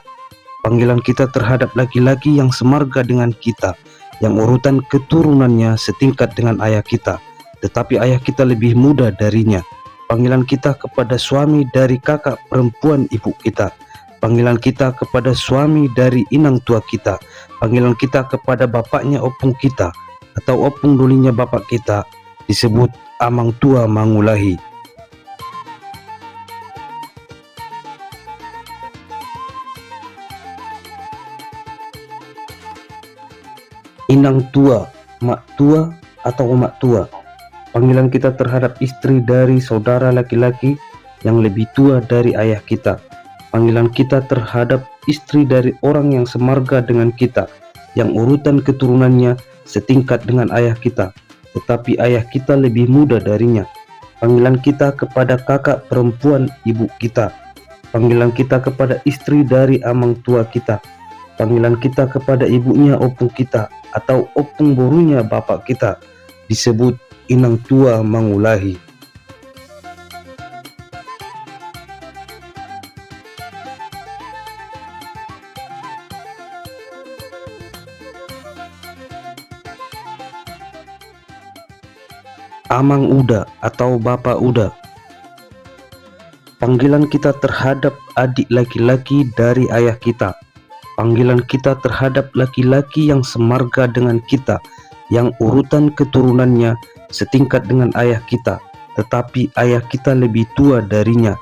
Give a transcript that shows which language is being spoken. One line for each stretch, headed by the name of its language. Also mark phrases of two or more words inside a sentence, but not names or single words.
Indonesian: Panggilan kita terhadap laki-laki yang semarga dengan kita, yang urutan keturunannya setingkat dengan ayah kita, tetapi ayah kita lebih muda darinya. Panggilan kita kepada suami dari kakak perempuan ibu kita. Panggilan kita kepada suami dari
Batak Toba: inang tua
Indonesian: kita. Panggilan kita kepada bapaknya opung kita atau
Batak Toba: opung dolinya
Indonesian: bapak kita disebut
Batak Toba: amang tua mangulahi. Inang tua,
Indonesian: mak tua atau emak tua, panggilan kita terhadap istri dari saudara laki-laki yang lebih tua dari ayah kita. Panggilan kita terhadap istri dari orang yang semarga dengan kita, yang urutan keturunannya setingkat dengan ayah kita, tetapi ayah kita lebih muda darinya. Panggilan kita kepada kakak perempuan ibu kita. Panggilan kita kepada istri dari
Batak Toba: amang tua
Indonesian: kita. Panggilan kita kepada ibunya opung kita atau
Batak Toba: opung borunya
Indonesian: bapak kita disebut
Batak Toba: inang tua mangulahi. Amang uda
Indonesian: atau bapak uda, panggilan kita terhadap adik laki-laki dari ayah kita. Panggilan kita terhadap laki-laki yang semarga dengan kita, yang urutan keturunannya setingkat dengan ayah kita, tetapi ayah kita lebih tua darinya.